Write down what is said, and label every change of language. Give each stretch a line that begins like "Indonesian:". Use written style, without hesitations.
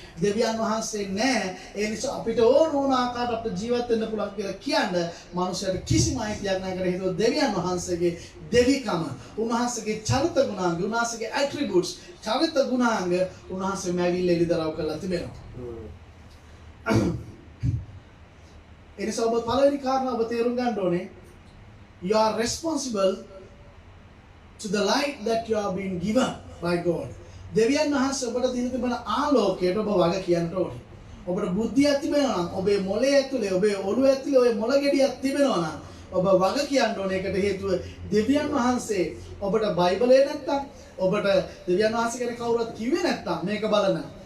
Sinhala: දෙවියන් වහන්සේ නැහැ. ඒ නිසා අපිට ඕන ආකාරයට අපිට ජීවත් වෙන්න පුළුවන් කියලා කියන්න මිනිස්යාට කිසිම අයිතියක් නැහැ. ඒකට හේතුව දෙවියන් වහන්සේගේ දෙවිකම, උන්වහන්සේගේ චරිත ගුණාංග, උන්වහන්සේගේ ඇට්‍රිබියුට්ස්, චරිත ගුණාංග උන්වහන්සේ මැවිල්ල එළිදරව් කරලා තිබෙනවා. ඒ නිසා ඔබ පළවෙනි කාරණා ඔබ තේරුම් ගන්න ඕනේ.
English: You are responsible to the light that you are being given by God.
Sinhala: දෙවියන් වහන්සේ ඔබට දීලා තිබෙන ආලෝකයට ඔබ වග කියන්න ඕනේ. ඔබට බුද්ධියක් තිබෙනවා නම්, ඔබේ මොළය ඇතුලේ, ඔබේ ඔළුව ඇතුලේ ඔය මොළ ගෙඩියක් තිබෙනවා නම් ඔබ වග කියන්න ඕනේ. ඒකට හේතුව දෙවියන් වහන්සේ ඔබට බයිබලේ නැත්තම්, ඔබට දෙවියන් වහන්සේ ගැන කවුරුත් කිව්වේ නැත්තම් මේක බලන්න.